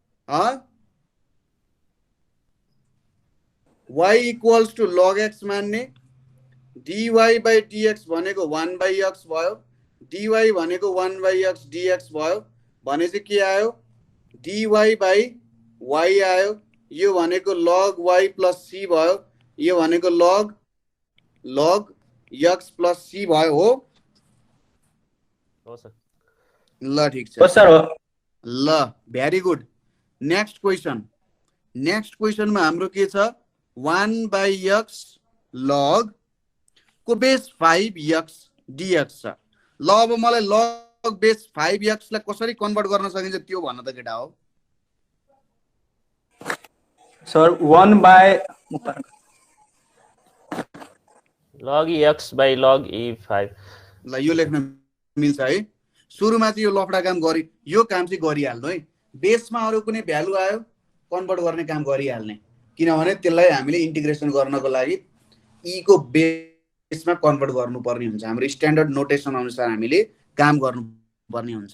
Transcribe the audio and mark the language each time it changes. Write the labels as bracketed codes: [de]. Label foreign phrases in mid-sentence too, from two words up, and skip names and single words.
[en] y equals to log x [ne] मान्ने [en] dy by dx [ne] भनेको [en] 1 by x [ne] भयो, dy भनेको [en] 1 by x dx [ne] भयो भने चाहिँ के आयो [en] dy by y [ne] आयो, यो भनेको [en] log y plus c [ne] भयो, यो भनेको [en] log x plus c [ne] भयो हो। हो सर। ल ठीक छ हो सर हो। ल [en] very good. next question [ne] हाम्रो के छ [en] 1 by x log [ne] को बेस 5x dx छ। ल अब मलाई [en] log base 5x [ne] लाई कसरी कन्भर्ट गर्न सकिन्छ त्यो भन्न त केटा हो। सर [en] 1 by log x by log e5। [ne] ल यो लेख्न मिल्छ है। सुरुमा चाहिँ यो लफडा काम गरि यो काम चाहिँ गरिहाल्नु है। बेसमा अरु कुनै भ्यालु आयो कन्भर्ट गर्ने काम गरिहाल्ने, किनभने त्यसलाई हामीले इन्टिग्रेसन गर्नको लागि e को बेसमा कन्भर्ट गर्नुपर्ने हुन्छ। हाम्रो [en] standard notation [ne] अनुसार हामीले काम गर्नुपर्ने हुन्छ।